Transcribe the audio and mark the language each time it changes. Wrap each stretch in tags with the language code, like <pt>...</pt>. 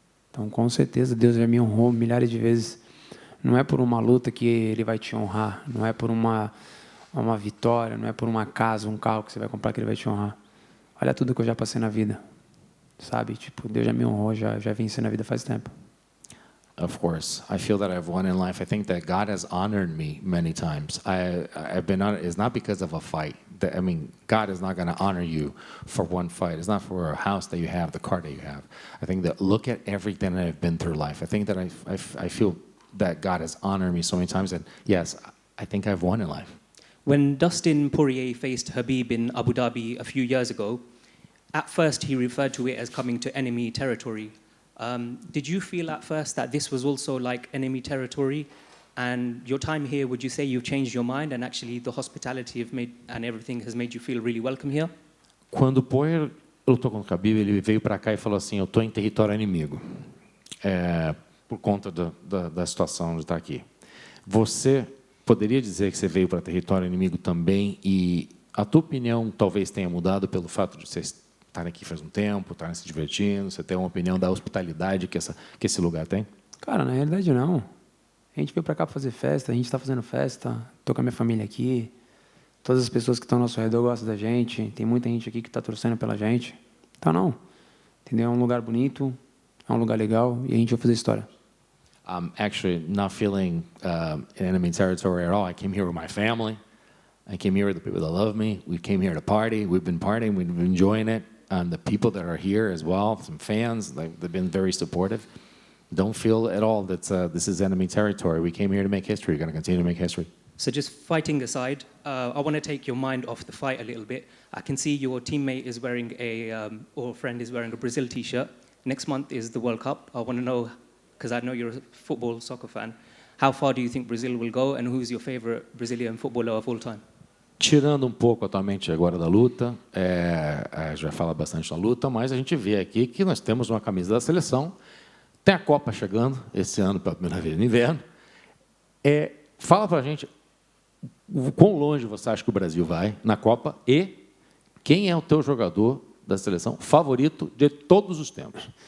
<pt>Então, com certeza, Deus já me honrou milhares de vezes. Não é por uma luta que Ele vai te honrar. Não é por uma vitória, não é por uma casa, um carro que você vai comprar que Ele vai te honrar. Olha tudo que eu já passei na vida. Sabe, tipo, Deus já me honrou, já venci na vida faz tempo.</pt> <en>Of course, I feel that I've won in life. I think that God has honored me many times. I've been honored. It's not because of a fight. I mean, God is not going to honor you for one fight. It's not for a house that you have, the car that you have. I think that look at everything that I've been through life. I think that I feel that God has honored me so many times. And yes, I think I've won in life. When Dustin Poirier faced Khabib in Abu Dhabi a few years ago, at first he referred to it as coming to enemy territory. Did you feel at first that this was also like enemy territory? And your time here, would you say you've changed your mind and actually the hospitality and everything has made you feel really welcome here?</en> <pt>Quando o Poirier lutou com o Khabib, ele veio para cá e falou assim: eu estou em território inimigo, por conta da situação de estar aqui. Você poderia dizer que você veio para território inimigo também e a tua opinião talvez tenha mudado pelo fato de você estar aqui faz um tempo, estar se divertindo, você tem uma opinião da hospitalidade que esse lugar tem? Cara, na realidade não. A gente veio para cá para fazer festa, a gente está fazendo festa, estou com a minha família aqui, todas as pessoas que estão ao nosso redor gostam da gente, tem muita gente aqui que está torcendo pela gente. Então não, entendeu? É um lugar bonito, é um lugar legal e a gente vai fazer história.</pt> <en>I'm actually not feeling in enemy territory at all. I came here with my family. I came here with the people that love me. We came here to party. We've been partying. We've been enjoying it. And the people that are here as well, some fans, they've been very supportive. Don't feel at all that this is enemy territory. We came here to make history. We're going to continue to make history. So just fighting aside, I want to take your mind off the fight a little bit. I can see your teammate is wearing or friend is wearing a Brazil t-shirt. Next month is the World Cup. I want to know, because I know you're a soccer fan, how far do you think Brazil will go, and who's your favorite Brazilian footballer of all time?</en> <pt>Tirando um pouco atualmente agora da luta, a gente vai falar bastante da luta, mas a gente vê aqui que nós temos uma camisa da seleção, tem a Copa chegando, esse ano pela primeira vez no inverno. Fala pra gente o quão longe você acha que o Brasil vai na Copa e quem é o teu jogador da seleção favorito de todos os tempos?</pt>